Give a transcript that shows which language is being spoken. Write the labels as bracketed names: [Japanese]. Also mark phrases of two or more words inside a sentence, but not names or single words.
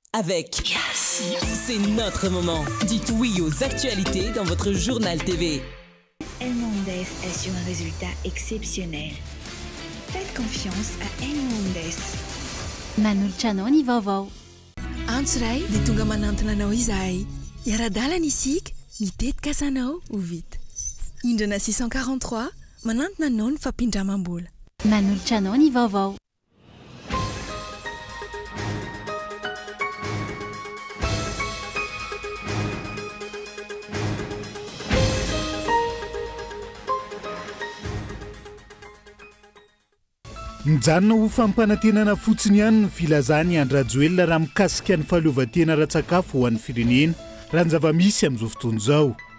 [French] avec. Yes. C'est notre moment. Dites oui aux actualités dans votre journal TV. El Mondes assure un résultat exceptionnel. Faites confiance à El Mondes. [Malagasy] Manolotra ny vaovao. Antsiray dia tonga manantona anao izahay. Iara-dalana isika, mitetika asanao ho vita. Indrana 643, manantona anao ny fampindramam-bola. Manolotra ny vaovao. Mijanona ho fampanantenana fotsiny ihany ny filazany Andry Rajoelina raha mikasika ny fahaleovantena ara-tsakafo ho an'ny firenena raha ny zava-misy amin'izao fotoana izao.